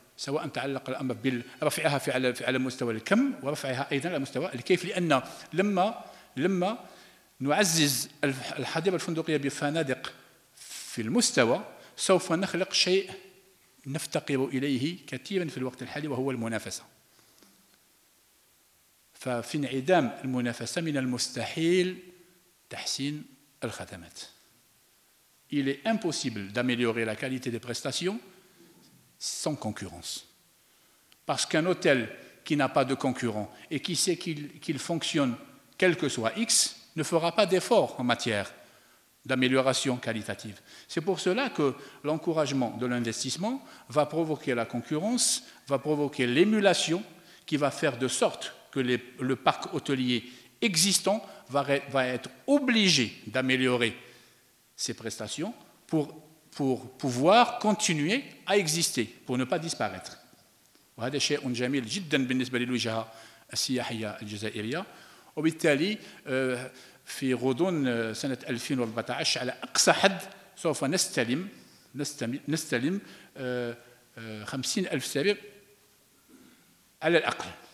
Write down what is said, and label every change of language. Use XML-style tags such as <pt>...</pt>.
<ar>سواء تعلق الأمر برفعها على مستوى الكم ورفعها أيضا على مستوى الكيف، لأن لما نعزز الحظيرة الفندقية بفنادق في المستوى سوف نخلق شيء نفتقر إليه كثيرا في الوقت الحالي، وهو المنافسة. ففي انعدام المنافسة من المستحيل تحسين الخدمات.</ar> <fr>Il est impossible d'améliorer la qualité des prestations sans concurrence. Parce qu'un hôtel qui n'a pas de concurrent et qui sait qu'il fonctionne quel que soit X ne fera pas d'effort en matière d'amélioration qualitative. C'est pour cela que l'encouragement de l'investissement va provoquer la concurrence, va provoquer l'émulation qui va faire de sorte que le parc hôtelier existant va être obligé d'améliorer ses prestations pour pouvoir continuer à exister, pour ne pas disparaître.</fr> <ar>وهذا شيء جميل جدا بالنسبة للوجهة السياحية الجزائرية. وبالتالي في غضون سنة 2014 على أقصى حد سوف نستلم 50,000 سرير على الأقل.</ar>